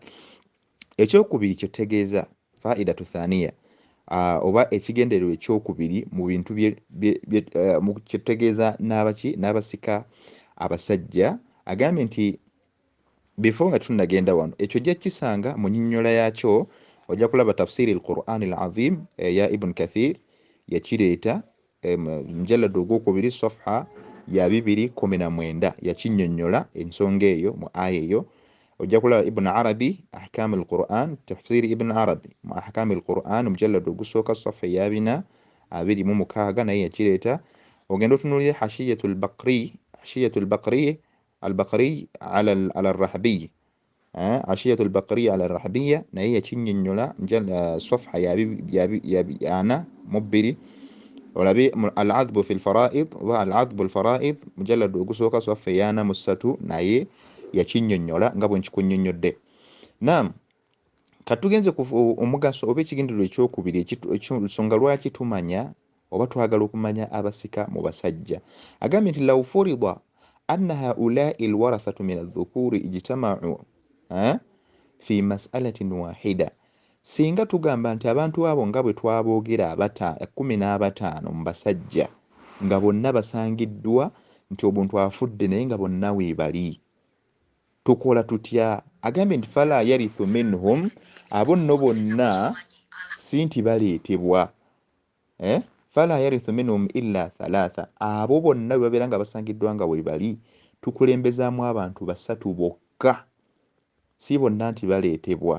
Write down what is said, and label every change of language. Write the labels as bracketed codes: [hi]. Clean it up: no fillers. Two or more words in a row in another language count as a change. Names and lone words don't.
[lg] Ekyokubiri kye tutegeeza [ar] فائدة ثانية, [lg] oba ekigendererwa ekyokubiri mu bintu kye tutegeeza n'abasika abasajja, agambye nti before nga tunnagenda wano, ekyo ojja kisanga mu nnyonnyola yaakyo, ojja kulaba tafsiri al-Qur'an al-azim ya Ibn Kathir yakireeta mujalladu ogwokubiri safha ya 219 yakinnyonnyola ensonga eyo mu aya eyo. Ojja kulaba Ibn Arabi ahkam al-Qur'an, tafsiri Ibn Arabi mu ahkam al-Qur'an mujalladu ogusooka safha ya 426 naye yakireeta. Ogenda otunuulira hashiyatul baqri ala al-rahbi, ashiyatul baqri ala al-rahbiyya naye yakinnyonnyola safha ya 442. olabe al-adhbu fi al-fara'id wa al-adhbu al-fara'id mujalladu ogusooka safha ya 403 naye yakinnyonnyola nga bwe nkikunnyonnyodde. Naam, katugenze ku omugaso oba ekigendererwa ekyokubiri ensonga lwaki tumanya oba twagala okumanya abasika mu basajja. [ar] Agambye nti لو فرض أن هؤلاء الورثة من الذكور اجتمعوا في مسألة واحدة, [lg] singa tugamba nti abantu abo nga bwe twaboogera 15 mu basajja nga bonna basangiddwa nti omuntu afudde naye nga bonna weebali, tukola tutya? Agambye nti [ar] فلا يرث منهم, [lg] abo nno bonna si nti baleetebwa, [ar] فلا يرث منهم إلا ثلاثة, [lg] abo bonna bwe babeera nga basangiddwa nga weebali tukulembezaamu abantu 3 bokka, si bonna nti baleetebwa.